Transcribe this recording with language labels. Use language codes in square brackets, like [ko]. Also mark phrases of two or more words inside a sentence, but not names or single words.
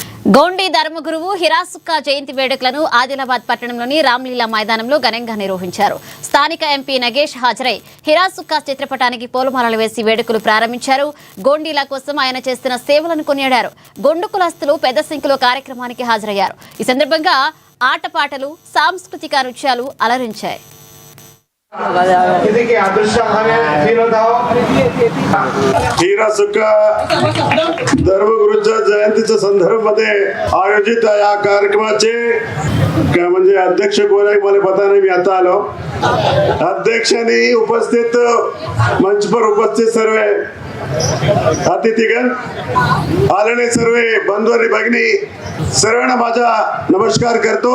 [te] గోండి ధర్మగురువు హిరాసుక్క జయంతి వేడుకలను ఆదిలాబాద్ పట్టణంలోని రామ్లీలా మైదానంలో ఘనంగా నిర్వహించారు. స్థానిక ఎంపీ నగేష్ హాజరై హిరాసుక్క చిత్రపటానికి పూలమాలలు వేసి వేడుకలు ప్రారంభించారు. గోండీల కోసం ఆయన చేస్తున్న సేవలను కొనియాడారు. గొండు కులస్తులు పెద్ద సంఖ్యలో కార్యక్రమానికి హాజరయ్యారు. ఈ సందర్భంగా ఆటపాటలు, సాంస్కృతిక నృత్యాలు అలరించాయి. [mr] हिरासुक्का धर्मगुरूंच्या जयंतीच्या संदर्भामध्ये आयोजित या कार्यक्रमाचे म्हणजे अध्यक्ष कोण आहे मला पता नाही. मी आता आलो. अध्यक्षांनी उपस्थित मंच पर उपस्थित सर्व अतिथीगण आलेले सर्व बंधू आणि भगिनी सर्वांना माझा नमस्कार करतो.